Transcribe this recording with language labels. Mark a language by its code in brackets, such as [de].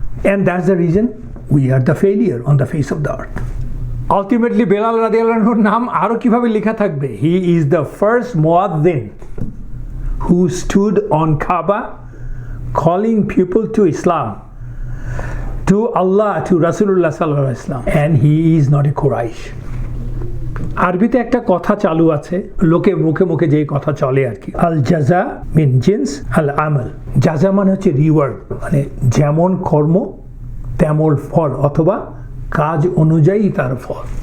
[en] And that's the reason we are the failure on the face of the earth. [bn] Ultimately, Belal রাদিয়াল্লাহু আনহুর নাম আরো কিভাবে লেখা থাকবে? [en] He is the first muaddin who stood on Kaaba calling people to Islam, to Allah, to Rasulullah sallallahu alaihi wasallam. And he is not a Quraysh. [bn] আরবিতে একটা কথা চালু আছে, লোকে মুখে মুখে যেই কথা চলে আর কি, [ar] আল জাজা মিন জিন্স আল আমল। [bn] জাজা মানে হচ্ছে রিওয়ার্ড, মানে যেমন কর্ম তেমন ফল, অথবা কাজ অনুযায়ী তার ফল।